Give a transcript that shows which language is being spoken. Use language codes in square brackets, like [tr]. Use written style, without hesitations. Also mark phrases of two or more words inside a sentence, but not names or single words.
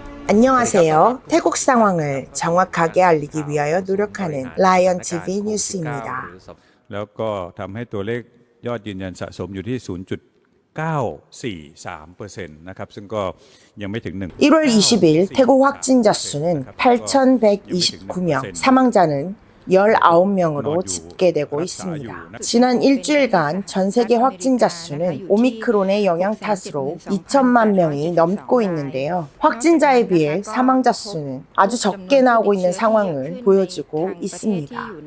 [ko] 안녕하세요. 태국 상황을 정확하게 알리기 위하여 노력하는 라이언 TV 뉴스입니다. [th] แล้วก็ทำให้ตัวเลขยอดยืนยันสะสมอยู่ที่ 0.943% นะครับซึ่งก็ยังไม่ถึง [ko] 1월 20일 태국 확진자 수는 8,129명, 사망자는 19명으로 집계되고 있습니다. 지난 일주일간 전 세계 확진자 수는 오미크론의 영향 탓으로 2천만 명이 넘고 있는데요. 확진자에 비해 사망자 수는 아주 적게 나오고 있는 상황을 보여주고 있습니다.